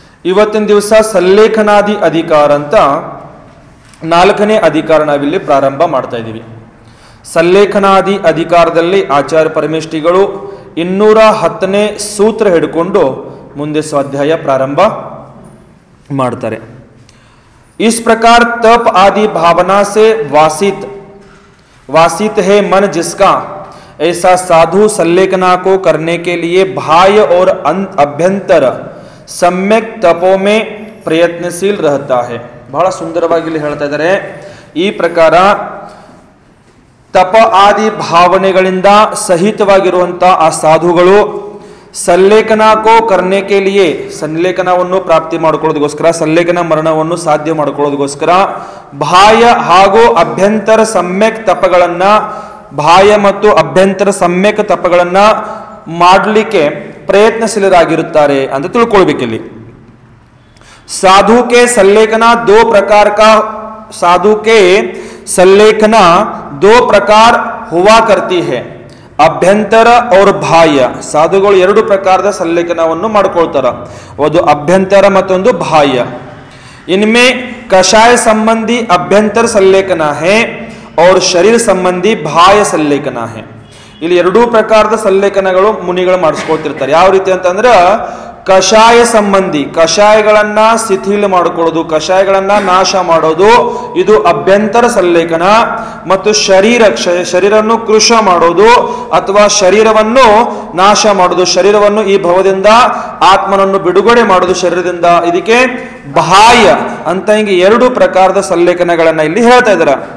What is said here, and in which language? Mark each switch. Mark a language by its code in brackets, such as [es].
[kn] ಇವತ್ತಿನ ದಿವಸ ಸಲ್ಲೇಖನಾದಿ ಅಧಿಕಾರ ಅಂತ 4ನೇ ಅಧಿಕಾರ ನಾವಿಲ್ಲಿ ಪ್ರಾರಂಭ ಮಾಡ್ತಾ ಇದ್ದೀವಿ. ಸಲ್ಲೇಖನಾದಿ ಅಧಿಕಾರದಲ್ಲಿ ಆಚಾರ್ಯ ಪರಮೇಷ್ಠಿಗಳು 210ನೇ ಸೂತ್ರ ಹಿಡ್ಕೊಂಡು ಮುಂದೆ ಸ್ವಾಧ್ಯಾಯ ಪ್ರಾರಂಭ ಮಾಡ್ತಾರೆ. [hi] इस प्रकार तप आदि भावना से वासित है मन जिसका, ऐसा साधु सल्लेखना को करने के लिए बाह्य और अभ्यंतर सम्यक तपों में प्रयत्नशील रहता है. [kn] ಬಹಳ ಸುಂದರವಾಗಿ ಇಲ್ಲಿ ಹೇಳ್ತಾ ಇದ್ದಾರೆ. ಈ ಪ್ರಕಾರ ತಪ ಆದಿ ಭಾವನೆಗಳಿಂದ ಸಹಿತವಾಗಿರುವಂಥ ಆ ಸಾಧುಗಳು ಸಲ್ಲೇಖನ [hi] ಕೋ ಕರ್ನೆ ಕೆ ಲಿಯೆ, [kn] ಸಲ್ಲೇಖನವನ್ನು ಪ್ರಾಪ್ತಿ ಮಾಡಿಕೊಳ್ಳೋದಕ್ಕೋಸ್ಕರ, ಸಲ್ಲೇಖನ ಮರಣವನ್ನು ಸಾಧ್ಯ ಮಾಡಿಕೊಳ್ಳೋದಕ್ಕೋಸ್ಕರ ಬಾಹ್ಯ ಹಾಗೂ ಅಭ್ಯಂತರ ಸಮ್ಯಕ್ ತಪಗಳನ್ನ, ಬಾಹ್ಯ ಮತ್ತು ಅಭ್ಯಂತರ ಸಮ್ಯಕ್ ತಪಗಳನ್ನ ಮಾಡಲಿಕ್ಕೆ ಪ್ರಯತ್ನಶೀಲರಾಗಿರುತ್ತಾರೆ ಅಂತ ತಿಳ್ಕೊಳ್ಬೇಕಿಲ್ಲಿ. [hi] साधु के सल्लेखना दो प्रकार का, साधु के सल्लेखना दो प्रकार हुआ करती है, ಅಭ್ಯಂತರ और ಬಾಹ್ಯ. [kn] ಸಾಧುಗಳು 2 ಪ್ರಕಾರದ ಸಲ್ಲೇಖನವನ್ನು ಮಾಡ್ಕೊಳ್ತಾರ, ಒಂದು ಅಭ್ಯಂತರ ಮತ್ತೊಂದು ಬಾಹ್ಯ. [hi] इनमें कषाय संबंधी अभ्यंतर सल्लेखना है और शरीर संबंधी [kn] ಬಾಹ್ಯ ಸಲ್ಲೇಖನ [hi] है. [kn] ಇಲ್ಲಿ 2 ಪ್ರಕಾರದ ಸಲ್ಲೇಖನಗಳು ಮುನಿಗಳು ಮಾಡಿಸ್ಕೊಳ್ತಿರ್ತಾರೆ. ಯಾವ ರೀತಿ ಅಂತಂದ್ರೆ ಕಷಾಯ ಸಂಬಂಧಿ, ಕಷಾಯಗಳನ್ನ ಶಿಥಿಲ ಮಾಡಿಕೊಳ್ಳೋದು, ಕಷಾಯಗಳನ್ನ ನಾಶ ಮಾಡೋದು, ಇದು ಅಭ್ಯಂತರ ಸಲ್ಲೇಖನ. ಮತ್ತು ಶರೀರವನ್ನು ಕೃಶ ಮಾಡೋದು ಅಥವಾ ಶರೀರವನ್ನು ನಾಶ ಮಾಡೋದು, ಶರೀರವನ್ನು ಈ ಭವದಿಂದ ಆತ್ಮನನ್ನು ಬಿಡುಗಡೆ ಮಾಡೋದು ಶರೀರದಿಂದ, ಇದಕ್ಕೆ ಬಾಹ್ಯ ಅಂತ ಹಿಂಗೆ 2 ಪ್ರಕಾರದ ಸಲ್ಲೇಖನಗಳನ್ನ ಇಲ್ಲಿ ಹೇಳ್ತಾ ಇದ್ದಾರೆ.